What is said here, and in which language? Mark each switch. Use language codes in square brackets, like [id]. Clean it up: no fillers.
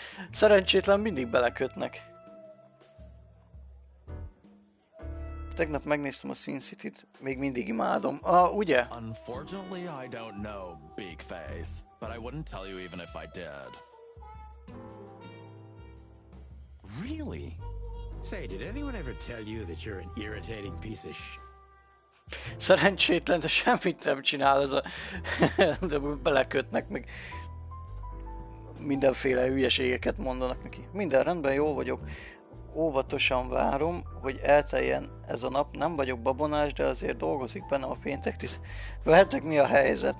[hu] Szerencsétlen mindig belekötnek. Tegnap megnéztem a Sin City-t. Még mindig imádom. Ugye? [en] Unfortunately, I don't know, Big Faith. But I wouldn't tell you even if I did. Really? Say, did anyone ever tell you that you're an irritating piece of [hu] Szerencsétlen, de semmit nem csinál ez a... de belekötnek, meg mindenféle hülyeségeket mondanak neki. Minden rendben, jó vagyok. Óvatosan várom, hogy elteljen ez a nap. Nem vagyok babonás, de azért dolgozik bennem a péntek tiszt. Vehetek, mi a helyzet?